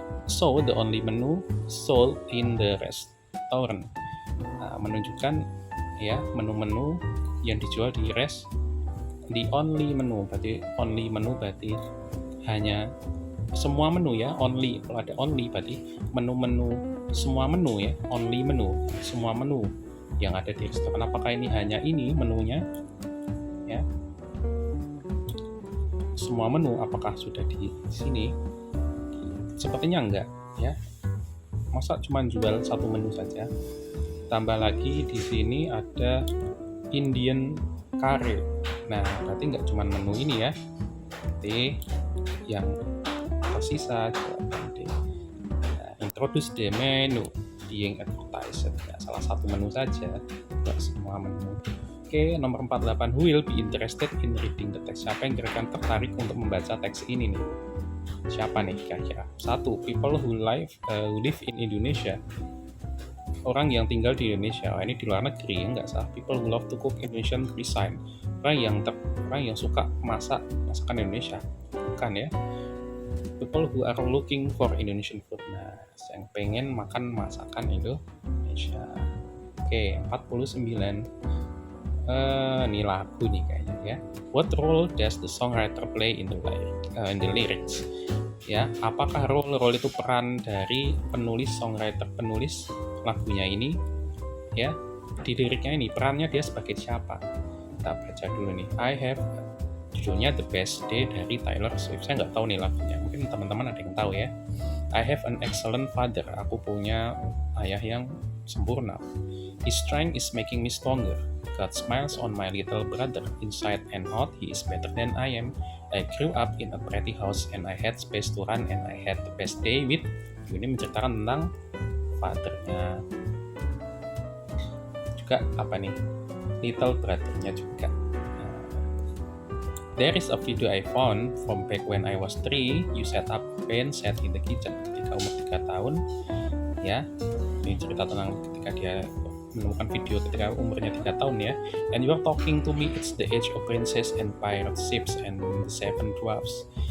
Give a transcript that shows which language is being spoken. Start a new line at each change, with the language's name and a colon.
English: So the only menu sold in the restaurant.
Indonesian: Nah, menunjukkan ya menu-menu yang dijual di
English: the only menu
Indonesian: berarti hanya semua menu ya, only kalau ada only berarti menu-menu semua menu ya, only menu semua menu yang ada di restoran. Apakah ini hanya ini menunya ya, semua menu apakah sudah di sini? Sepertinya enggak ya, masa cuma jual satu menu saja. Tambah lagi di sini ada Indian curry. Nah berarti enggak cuma menu ini ya, berarti yang tersisa juga nanti
English: introduce the menu being advertised.
Indonesian: Ya, salah satu menu saja, tidak semua menu. Oke, nomor 48,
English: who will be interested in reading the text?
Indonesian: Siapa yang kira-kira tertarik untuk membaca teks ini nih? Siapa nih kira-kira? 1.
English: People who live in Indonesia.
Indonesian: Orang yang tinggal di Indonesia. Ini di luar negeri, enggak salah.
English: People who love to cook Indonesian cuisine.
Indonesian: Orang yang suka masakan Indonesia. Bukan ya.
English: People who are looking for Indonesian food.
Indonesian: Nah, yang pengen makan masakan Indonesia. Oke, 49. Ini lagu nih kayaknya ya.
English: What role does the songwriter play in the lyrics?
Indonesian: Ya, apakah role itu peran dari penulis lagunya ini? Ya, di liriknya ini perannya dia sebagai siapa? Kita baca dulu nih.
English: I have
Indonesian: judulnya The Best Day dari Taylor Swift. Saya nggak tahu nih lagunya. Mungkin teman-teman ada yang tahu ya.
English: I have an excellent father.
Indonesian: Aku punya ayah yang sempurna.
English: His strength is making me stronger. God smiles on my little brother. Inside and out, he is better than I am. I grew up in a pretty house and I had space to run and I had the best day with you.
Indonesian: Ini menceritakan tentang fathernya. Juga apa nih? Little brothernya juga.
English: There is a video I found from back when I was 3. You set up pen set in the kitchen.
Indonesian: Ketika umur 3 tahun, ya. Ini cerita tentang ketika dia menemukan video ketika umurnya 3 tahun ya.
English: And you are talking to me, it's the age of princess and pirate ships and the 7 dwarfs.